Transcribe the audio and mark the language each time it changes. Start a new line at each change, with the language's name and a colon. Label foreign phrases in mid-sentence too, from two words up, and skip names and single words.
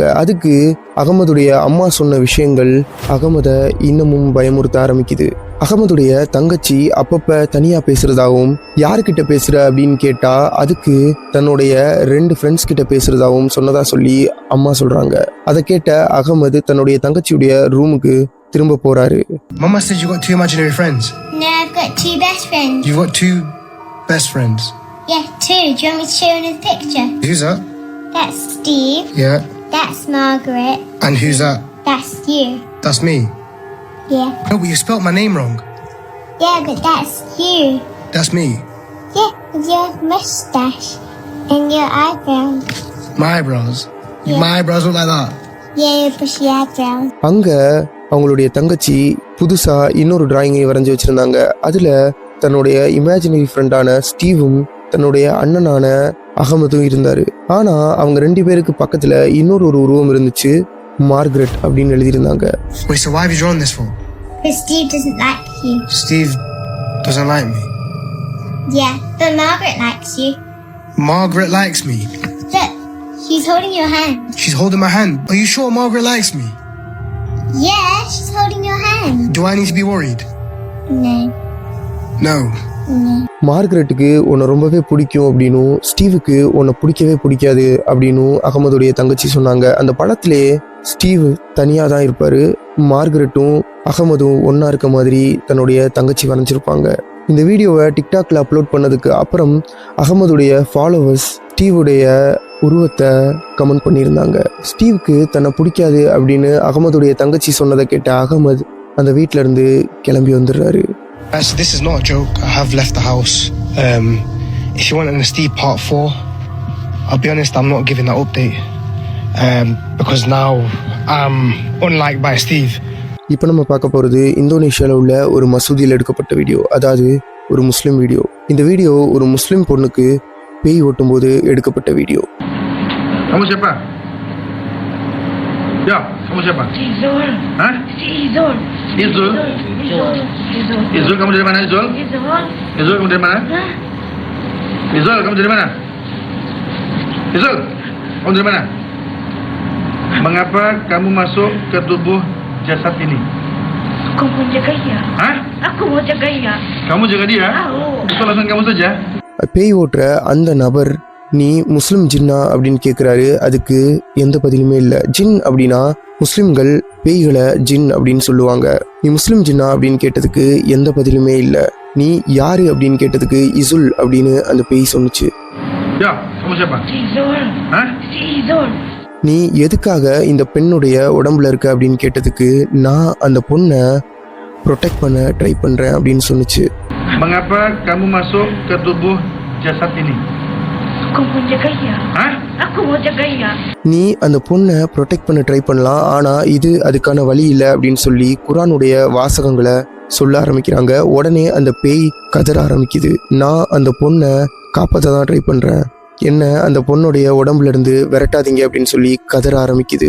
Tamil: அதுக்கு அகமதுடைய அம்மா சொன்ன விஷயங்கள் அகமதை இன்னமும் பயமுறுத்த ஆரம்பிக்குது. அகமதுடைய தங்கச்சி அப்பப்போ தனியாக பேசுகிறதாகவும், யாருக்கிட்ட பேசுகிற அப்படின்னு கேட்டால் அதுக்கு தன்னுடைய 2 ஃப்ரெண்ட்ஸ் கிட்ட பேசுகிறதாகவும் சொன்னதா சொல்லி அம்மா சொல்கிறாங்க. அதை கேட்ட அகமது தன்னுடைய தங்கச்சியுடைய ரூமுக்கு திரும்ப போறாரு.
English: Mama said you got 2 imaginary friends. No, I've got 2 best friends. You've got 2 best friends. Yeah, 2. Do you want me to show you in the picture? Who's that? That's Steve. Yeah. That's Margaret. And who's that? That's you. That's me. Yeah. No, but you spelt my name wrong. Yeah, but that's you. That's me. Yeah, with your mustache and your eyebrows. My eyebrows. Yeah. My eyebrows look like that. Yeah, your bushy eyebrows.
Tamil: அங்க அவங்களுடைய தங்கச்சி புதுசா இன்னொரு டிராயிங்கை வரைஞ்சி வச்சிருந்தாங்க. அதுல தன்னுடைய
English: imaginary friendஆன
Tamil: ஸ்டீவும் தன்னுடைய அண்ணனான அகமதும் இருந்தாரு. ஆனா அவங்க 2 பேருக்கு பக்கத்துல இன்னொரு உருவம் இருந்துச்சு. மார்கரெட் அப்படின்னு எழுதியிருந்தாங்க.
English: Wait, so why have you drawn this for? Because Steve doesn't like you. Steve doesn't like me. Yeah, but Margaret likes you. Margaret likes me. Look, she's holding your hand. She's holding my hand. Are you sure Margaret likes me? Yeah, she's holding your hand. Do I need to be worried? No. No. No.
Tamil: மார்கரெட்டுக்கு உன்னை ரொம்பவே பிடிக்கும் அப்படின்னும் ஸ்டீவுக்கு உன்னை பிடிக்கவே பிடிக்காது அப்படின்னும் அகமதுடைய தங்கச்சி சொன்னாங்க. அந்த படத்திலே ஸ்டீவ் தனியாக தான் இருப்பார். மார்கரெட்டும் அகமதும் ஒன்றா இருக்க மாதிரி தன்னுடைய தங்கச்சி வரைஞ்சிருப்பாங்க. இந்த வீடியோவை டிக்டாக்ல அப்லோட் பண்ணதுக்கு அப்புறம் அகமதுடைய ஃபாலோவர்ஸ் ஸ்டீவுடைய உருவத்தை கமெண்ட் பண்ணியிருந்தாங்க. ஸ்டீவுக்கு தன்னை பிடிக்காது அப்படின்னு அகமதுடைய தங்கச்சி சொன்னதை கேட்ட அகமது அந்த வீட்டில இருந்து கிளம்பி வந்துடுறாரு.
English: Actually, this is not a joke. I have left the house. If you want an Steve part 4, I'll be honest, I'm not giving that update. Because now I'm unliked by Steve.
Tamil: இப்போ நம்ம பார்க்க போகிறது இந்தோனேஷியாவில் உள்ள ஒரு மசூதியில் எடுக்கப்பட்ட வீடியோ. அதாவது ஒரு முஸ்லீம் வீடியோ. இந்த வீடியோ ஒரு முஸ்லீம் பொண்ணுக்கு பேய் ஓட்டும் போது எடுக்கப்பட்ட வீடியோ.
Indonesian: Kamu siapa? Ya, kamu siapa? Izul. Hah? Si Izul. Izul. Izul. Izul, kamu dari mana Izul? Izul. Izul, kamu dari mana? Hah? Izul, kamu dari mana? Izul, kamu dari mana? Mengapa kamu masuk ke tubuh jasad ini? Aku mau jaga dia. Hah? Aku mau jaga dia. Kamu jaga dia? Tahu. Itu alasan kamu saja?
Tamil: பேய் ஓட்டுற அந்த நபர் நீ முஸ்லிம் ஜின்னா அப்படின்னு கேட்குறாரு. அதுக்கு எந்த பதிலுமே இல்லை. ஜின் அப்படின்னா முஸ்லிம்கள் பேய்களை ஜின் அப்படின்னு சொல்லுவாங்க. நீ முஸ்லிம் ஜின்னா அப்படின்னு கேட்டதுக்கு எந்த பதிலுமே இல்லை. நீ யாரு அப்படின்னு கேட்டதுக்கு இசுல் அப்படின்னு அந்த பேய் சொன்னுச்சு.
Indonesian: Ya, kamu siapa? Si Izul. Hah? Si Izul.
Tamil: நீ எதுக்காக இந்த பெண்ணுடைய உடம்புல இருக்க அப்படின்னு கேட்டதுக்கு நான் அந்த பொண்ணை ப்ரொடெக்ட் பண்ண ட்ரை பண்ணுறேன் அப்படின்னு சொன்னுச்சு.
Indonesian: Mengapa kamu masuk ke tubuh jasad ini? Aku mau jaga dia. Hah? Aku mau jaga dia.
Tamil: நீ அந்த பொண்ணை ப்ரொடெக்ட் பண்ண ட்ரை பண்ணலாம், ஆனால் இது அதுக்கான வழி இல்லை அப்படின்னு சொல்லி குரானுடைய வாசகங்களை சொல்ல ஆரம்பிக்கிறாங்க. உடனே அந்த பேய் கதற ஆரம்பிக்குது. நான் அந்த பொண்ணை காப்பாற்ற தான் ட்ரை பண்ணுறேன், என்ன அந்த பொண்ணுடைய உடம்புல இருந்து விரட்டாதீங்க அப்படின்னு சொல்லி கதற ஆரம்பிக்குது.